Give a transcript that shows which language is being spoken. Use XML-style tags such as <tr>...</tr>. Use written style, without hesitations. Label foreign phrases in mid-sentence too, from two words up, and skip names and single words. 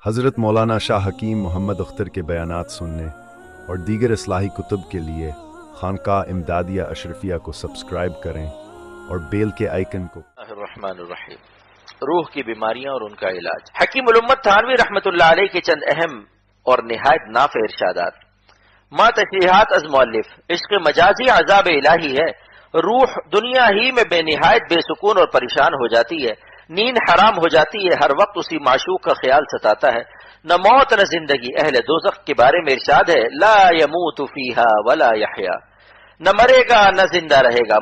<ur>حضرت مولانا شاہ حکیم محمد اختر کے بیانات سننے اور دیگر اصلاحی کتب کے لیے خانقاہ امدادیہ اشرفیہ کو سبسکرائب کریں اور بیل کے آئیکن کو۔</ur> <ar>الرحمن الرحیم۔</ar> <ur>روح کی بیماریاں اور ان کا علاج۔ حکیم الامت تھانوی رحمۃ اللہ علیہ کے چند اہم اور نہایت نافع ارشادات۔ ما تشریحات از مؤلف۔ عشق مجازی عذاب الہی ہے۔ روح دنیا ہی میں بے نہایت بے سکون اور پریشان ہو جاتی ہے، نیند حرام ہو جاتی ہے، ہر وقت اسی معشوق کا خیال ستاتا ہے۔ نہ موت نہ زندگی۔ اہل دوزخ کے بارے میں ارشاد ہے</ur> <ar>لا يموت فیہا ولا یحیا،</ar> <ur>نہ مرے گا نہ زندہ رہے گا۔</ur>